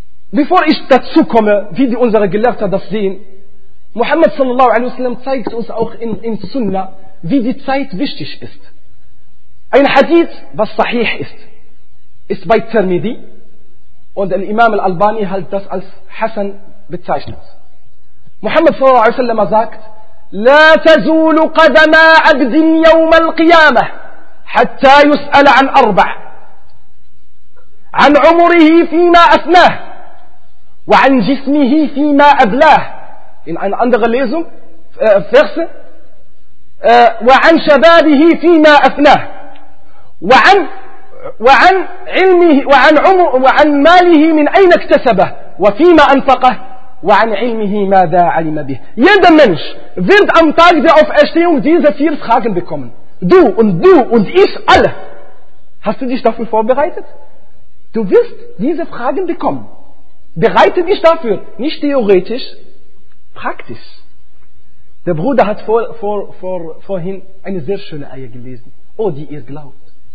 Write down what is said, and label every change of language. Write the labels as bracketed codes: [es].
[de] Bevor ich dazu komme, wie die unsere Gelehrten das sehen, Muhammad sallallahu alaihi wasallam zeigt uns auch in Sunna, wie die Zeit wichtig ist. Ein Hadith, was sahih ist, ist bei Tirmidhi und der Imam al-Albani hat das als Hasan bezeichnet. Muhammad sallallahu alaihi wasallam sagt, [ar] لا تزول قدما عبد يوم القيامة حتى يسأل عن أربع عن عمره فيما أثناه وعن جسمه فيما أبلاه [de] in einer anderen Lesung Verse [ar] وعن شبابه فيما أثناه وعن علمه وعن عمر وعن ماله من أين اكتسبه وفيما أنفقه وعن علمه ماذا علم به. [de] Jeder Mensch wird am Tag der Auferstehung diese vier Fragen bekommen. Du und ich alle. Hast du dich dafür vorbereitet? Du wirst diese Fragen bekommen. Bereite dich dafür. Nicht theoretisch, praktisch. Der Bruder hat vorhin eine sehr schöne Eier gelesen. Oh, die ihr glaubt.